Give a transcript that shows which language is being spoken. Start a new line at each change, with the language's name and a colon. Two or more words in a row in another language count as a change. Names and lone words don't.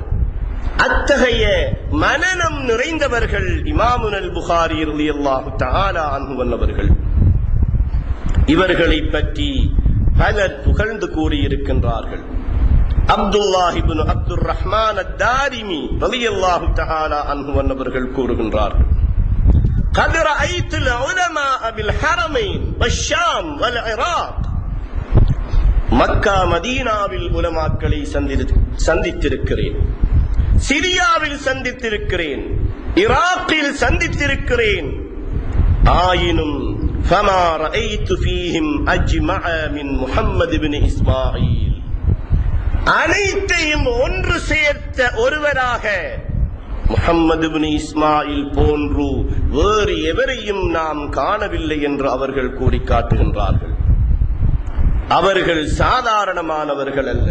Tamil: அத்தகைய மனனம் நிறைந்தவர்கள் இமாமுல் புகாரி
Arabic: رضي الله تعالى عنه
Tamil: அவர்கள். இவர்களை பற்றி பலர் புகழ்ந்து கூறியிருக்கின்றார்கள். அப்துல்லாஹ் இப்னு அப்துர் ரஹ்மான் அத்-தாரிமி
Arabic: رضي الله تعالى عنه
Tamil: அவர்கள் கூறுகின்றார்கள்,
Arabic: قد رأيت العلماء بالحرمين والشام والعراق.
Tamil: மக்கா மதீனாவில் உலமாக்களை சந்தித்திருக்கிறேன், சிரியாவில் சந்தித்திருக்கிறேன், ஈராக்கில் சந்தித்திருக்கிறேன்.
Arabic: ஆயினும் فما رأيت فيهم أجمع من محمد بن إسماعيل.
Tamil: அனைத்தையும் ஒன்று சேர்த்த ஒருவராக முஹம்மது இப்னு இஸ்மாயில் போன்று வேறு எவரையும் நாம் காணவில்லை என்று அவர்கள் கூறி காட்டுகின்றார்கள். அவர்கள் சாதாரணமானவர்கள் அல்ல.